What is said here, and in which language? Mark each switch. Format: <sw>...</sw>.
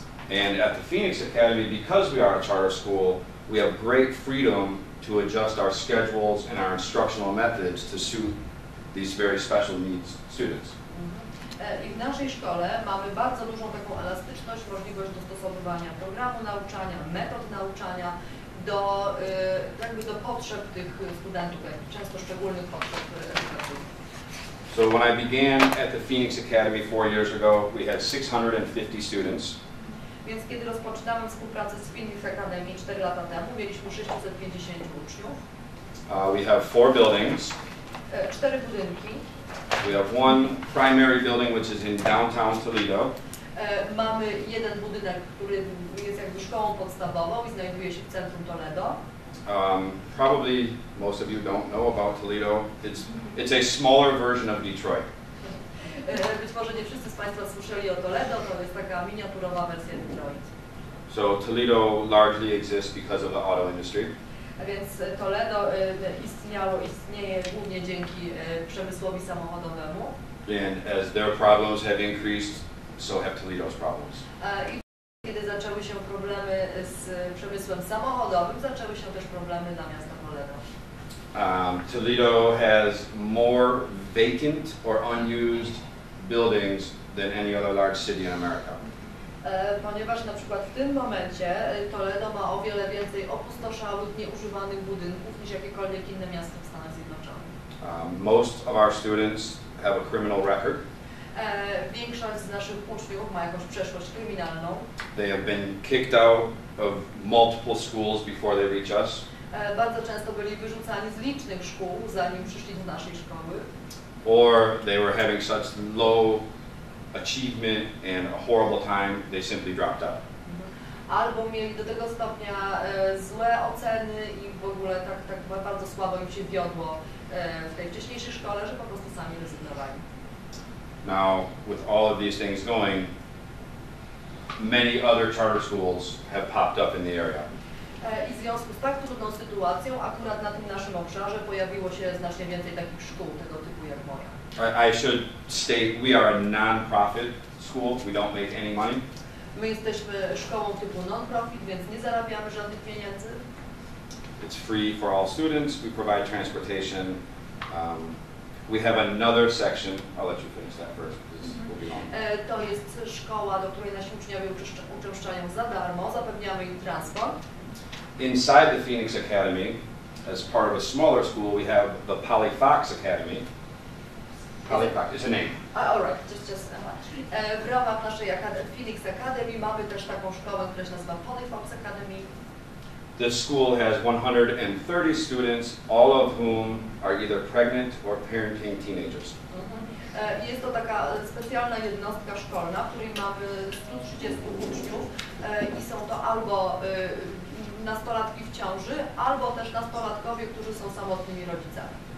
<en>And at the Phoenix Academy, because we are a charter school, we have great freedom to adjust our schedules and our instructional methods to suit these very special needs students.</en> <pl>I w naszej szkole mamy bardzo dużą taką elastyczność, możliwość dostosowywania programu nauczania, metod nauczania do potrzeb tych studentów, często szczególnych potrzeb edukacyjnych.</pl> <en>So when I began at the Phoenix Academy 4 years ago, we had 650 students.</en> <pl>Więc kiedy rozpoczynamy współpracę z Phoenix Academy 4 lata temu, mieliśmy 650 uczniów.</pl> <en>We have 4 buildings.</en> <pl>4 budynki.</pl> <en>We have one primary building which is in downtown Toledo.</en> <pl>Mamy jeden budynek, który jest jakby szkołą podstawową i znajduje się w centrum Toledo.</pl> <en>Probably most of you don't know about Toledo. It's a smaller version of Detroit.</en> <pl>Być może nie wszyscy z Państwa słyszeli o Toledo, to jest taka miniaturowa wersja Detroit.</pl> <en>So Toledo largely exists because of the auto industry.</en> <pl>A więc Toledo istnieje głównie dzięki przemysłowi samochodowemu.</pl> <en>And as their problems have increased, so have Toledo's problems.</en> <pl>I kiedy zaczęły się problemy z przemysłem samochodowym, zaczęły się też problemy dla miasta Toledo.</pl> <en>Toledo has more vacant or unused buildings than any other large city in America.</en> <pl>Ponieważ na przykład w tym momencie Toledo ma o wiele więcej opustoszałych, nieużywanych budynków niż jakiekolwiek inne miasto w Stanach Zjednoczonych.</pl> <en>Most of our students have a criminal record.</en> <pl>Większość z naszych uczniów ma jakąś przeszłość kryminalną.</pl> <en>They have been kicked out of multiple schools before they reach us.</en> <pl>Bardzo często byli wyrzucani z licznych szkół, zanim przyszli do naszej szkoły.</pl> <en>Or they were having such low achievement and a horrible time, they simply dropped out.</en> <pl>Albo mieli do tego stopnia złe oceny i w ogóle tak bardzo słabo im się wiodło w tej wcześniejszej szkole, że po prostu sami rezygnowali.</pl> <en>Now, with all of these things going, many other charter schools have popped up in the area.</en> <pl>I w związku z tak trudną sytuacją, akurat na tym naszym obszarze pojawiło się znacznie więcej takich szkół tego typu jak moja.</pl> <en>I should state, we are a non-profit school. We don't make any money.</en> <pl>My jesteśmy szkołą typu non-profit, więc nie zarabiamy żadnych pieniędzy.</pl> <en>It's free for all students. We provide transportation. We have another section. I'll let you finish that first, because this will be long.</en> <pl>To jest szkoła, do której nasi uczniowie uczęszczają za darmo. Zapewniamy im transport.</pl> <en>Inside the Phoenix Academy, as part of a smaller school, we have the Polyfox Academy. Polyfox is a name. All right, just</en> <pl>w ramach naszej Phoenix Academy mamy też taką szkołę, która się nazywa Polyfox Academy.</pl> <en>This school has 130 students, all of whom are either pregnant or parenting teenagers.</en> <pl>Jest to taka specjalna jednostka szkolna, w której mamy 130 uczniów i są to albo nastolatki w ciąży, albo też nastolatkowie, którzy są samotnymi rodzicami.</pl>